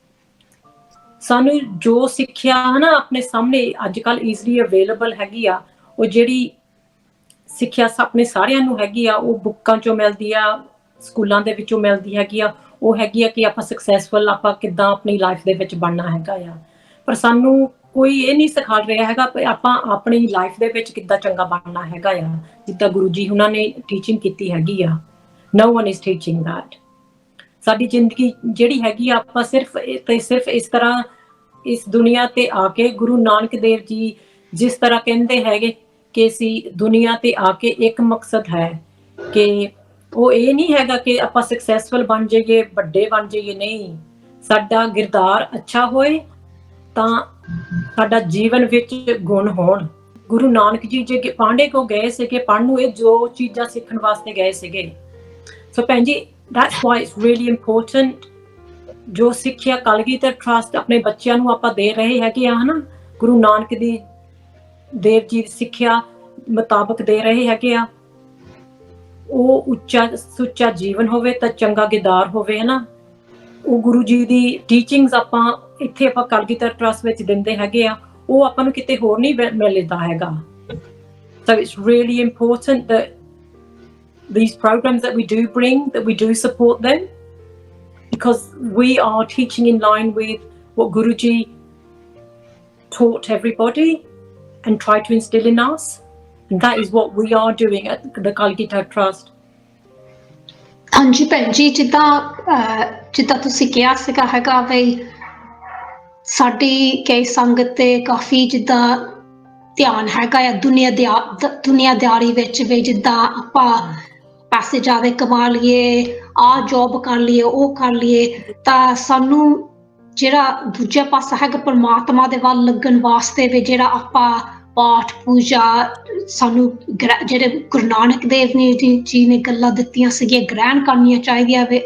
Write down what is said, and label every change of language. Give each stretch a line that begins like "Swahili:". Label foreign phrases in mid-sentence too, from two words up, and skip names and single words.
Punjabi: ਸਾਨੂੰ ਜੋ ਸਿੱਖਿਆ ਹਨਾ ਆਪਣੇ ਸਾਹਮਣੇ ਅੱਜ ਕੱਲ੍ਹ
English: easily available
Punjabi: ਹੈਗੀ ਆ, ਉਹ ਜਿਹੜੀ ਸਿੱਖਿਆ ਆਪਣੇ ਸਾਰਿਆਂ ਨੂੰ ਹੈਗੀ ਆ, ਉਹ ਬੁੱਕਾਂ ਚੋਂ ਮਿਲਦੀ ਆ, ਸਕੂਲਾਂ ਦੇ ਵਿੱਚੋਂ ਮਿਲਦੀ ਹੈਗੀ ਆ, ਉਹ ਹੈਗੀ ਆ ਕਿ ਆਪਾਂ ਸਕਸੈਸਫੁਲ ਆਪਾਂ ਕਿੱਦਾਂ ਆਪਣੀ ਲਾਈਫ ਦੇ ਵਿੱਚ ਬਣਨਾ ਹੈਗਾ ਆ। ਪਰ ਸਾਨੂੰ ਕੋਈ ਇਹ ਨਹੀਂ ਸਿਖਾ ਰਿਹਾ ਹੈਗਾ ਕਿ ਆਪਾਂ ਆਪਣੀ ਲਾਈਫ ਦੇ ਵਿੱਚ ਕਿੱਦਾਂ ਚੰਗਾ ਬਣਨਾ ਹੈਗਾ ਆ, ਜਿੱਦਾਂ ਗੁਰੂ ਜੀ ਉਹਨਾਂ ਨੇ ਟੀਚਿੰਗ ਕੀਤੀ ਹੈਗੀ ਆ।
English: No one is teaching that.
Punjabi: ਸਾਡੀ ਜ਼ਿੰਦਗੀ ਜਿਹੜੀ ਹੈਗੀ ਆ, ਆਪਾਂ ਸਿਰਫ ਇਸ ਤਰ੍ਹਾਂ ਇਸ ਦੁਨੀਆ ਤੇ ਆ ਕੇ ਗੁਰੂ ਨਾਨਕ ਦੇਵ ਜੀ ਜਿਸ ਤਰ੍ਹਾਂ ਕਹਿੰਦੇ ਹੈਗੇ ਕਿ ਅਸੀਂ ਦੁਨੀਆ ਤੇ ਆ ਕੇ ਇੱਕ ਮਕਸਦ ਹੈ ਕਿ ਉਹ ਇਹ ਨਹੀਂ ਹੈਗਾ ਕਿ ਆਪਾਂ ਸਕਸੈਸਫੁਲ ਬਣ ਜਾਈਏ, ਵੱਡੇ ਬਣ ਜਾਈਏ, ਨਹੀਂ, ਸਾਡਾ ਕਿਰਦਾਰ ਅੱਛਾ ਹੋਏ ਤਾਂ ਸਾਡਾ ਜੀਵਨ ਵਿੱਚ ਗੁਣ ਹੋਣ। ਗੁਰੂ ਨਾਨਕ ਜੀ ਜੇ ਪਾਂਡੇ ਕੋ ਗਏ ਸੀਗੇ ਪੜ੍ਹਨ ਨੂੰ, ਇਹ ਜੋ ਚੀਜ਼ਾਂ ਸਿੱਖਣ ਵਾਸਤੇ ਗਏ ਸੀਗੇ। ਸੋ ਭੈਣ ਜੀ,
English: that's why it's really important
Punjabi: ਜੋ ਸਿੱਖਿਆ ਕਲਗੀਧਰ ਟਰੱਸਟ ਆਪਣੇ ਬੱਚਿਆਂ ਨੂੰ ਆਪਾਂ ਦੇ ਰਹੇ ਹੈਗੇ ਆ, ਹਨਾ, ਗੁਰੂ ਨਾਨਕ ਦੇਵ ਜੀ ਦੀ ਸਿੱਖਿਆ ਮੁਤਾਬਕ ਦੇ ਰਹੇ ਹੈਗੇ ਆ, ਉਹ ਉੱਚਾ ਸੁੱਚਾ ਜੀਵਨ ਹੋਵੇ ਤਾਂ ਚੰਗਾ ਕਿਰਦਾਰ ਹੋਵੇ, ਹਨਾ। ਉਹ ਗੁਰੂ ਜੀ ਦੀ ਟੀਚਿੰਗਸ ਆਪਾਂ ਇੱਥੇ ਆਪਾਂ ਕਲਗੀਧਰ ਟਰੱਸਟ ਵਿੱਚ ਦਿੰਦੇ ਹੈਗੇ ਆ, ਉਹ ਆਪਾਂ ਨੂੰ ਕਿਤੇ ਹੋਰ ਨਹੀਂ ਮਿਲਦਾ ਹੈਗਾ।
English: So it's really important that these programs that we do bring, that we do support them, because we are teaching in line with what Guruji taught everybody and tried to instill in us, and that is what we are doing at the Kalgita Trust.
Punjabi: ਹਾਂਜੀ ਭੈਣ ਜੀ, ਜਿੱਦਾਂ ਤੁਸੀਂ ਕਿਹਾ ਸੀਗਾ ਹੈਗਾ ਵੀ ਸਾਡੀ ਕਈ ਸੰਗਤ ਤੇ ਕਾਫੀ ਜਿੱਦਾਂ ਧਿਆਨ ਹੈਗਾ ਆ ਦੁਨੀਆਦਾਰੀ ਵਿੱਚ ਵੀ, ਜਿੱਦਾਂ ਆਪਾਂ ਪੈਸੇ ਜ਼ਿਆਦਾ ਕਮਾ ਲਈਏ, ਆਹ ਜੋਬ ਕਰ ਲਈਏ, ਉਹ ਕਰ ਲਈਏ, ਤਾਂ ਸਾਨੂੰ ਜਿਹੜਾ ਦੂਜਾ ਪਾਸਾ ਹੈਗਾ ਪਰਮਾਤਮਾ ਦੇ ਵੱਲ ਲੱਗਣ ਵਾਸਤੇ ਵੀ ਜਿਹੜਾ ਆਪਾਂ ਪਾਠ ਪੂਜਾ ਸਾਨੂੰ ਜਿਹੜੇ ਗੁਰੂ ਨਾਨਕ ਦੇਵ ਜੀ ਨੇ ਗੱਲਾਂ ਦਿੱਤੀਆਂ ਸੀਗੀਆਂ ਗ੍ਰਹਿਣ ਕਰਨੀਆਂ ਚਾਹੀਦੀਆਂ ਵੀ।